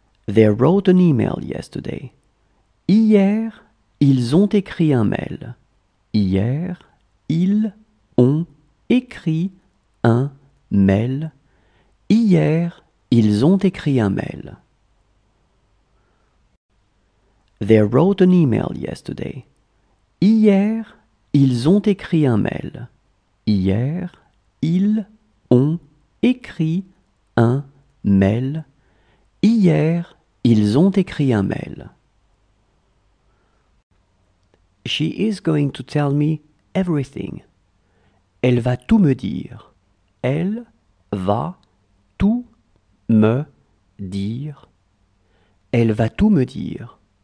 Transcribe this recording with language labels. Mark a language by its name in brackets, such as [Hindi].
[English] They wrote an email yesterday. [French] Hier, ils ont écrit un mail. Hier, ils ont écrit un mail. Hier, ils ont écrit un mail. [English] They wrote an email yesterday. [French] Hier, ils ont écrit un mail. Hier, ils ont écrit un mail. Hier, ils ont écrit un mail. [English] She is going to tell me everything. [French] Elle va tout me dire. Elle va tout me dire. Elle va tout me dire.